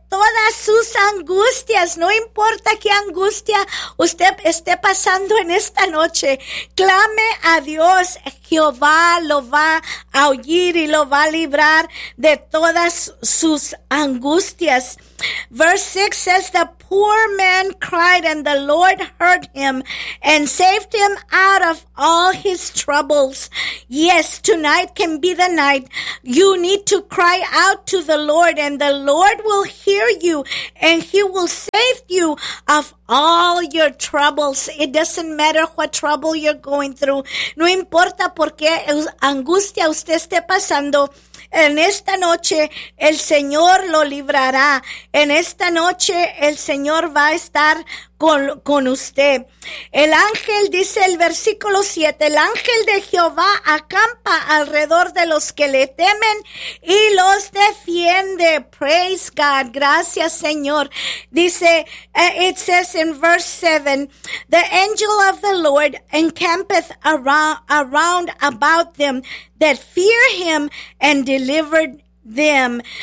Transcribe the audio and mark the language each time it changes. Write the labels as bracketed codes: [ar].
[es] todas sus angustias, no importa qué angustia usted esté pasando en esta noche, clame a Dios, Jehová lo va a oír y lo va a librar de todas sus angustias. [en] Verse 6 says, the poor man cried and the Lord heard him and saved him out of all his troubles. Yes, tonight can be the night you need to cry out to the Lord, and the Lord will hear you and he will save you of all your troubles. It doesn't matter what trouble you're going through. [es] No importa por qué angustia usted esté pasando. En esta noche el Señor lo librará. En esta noche el Señor va a estar con usted. El ángel, dice el versículo 7, el ángel de Jehová acampa alrededor de los que le temen y los defiende. [en] Praise God. [es] Gracias, Señor. [en] Dice, it says in verse 7, the angel of the Lord encampeth around about them that fear him and delivered them.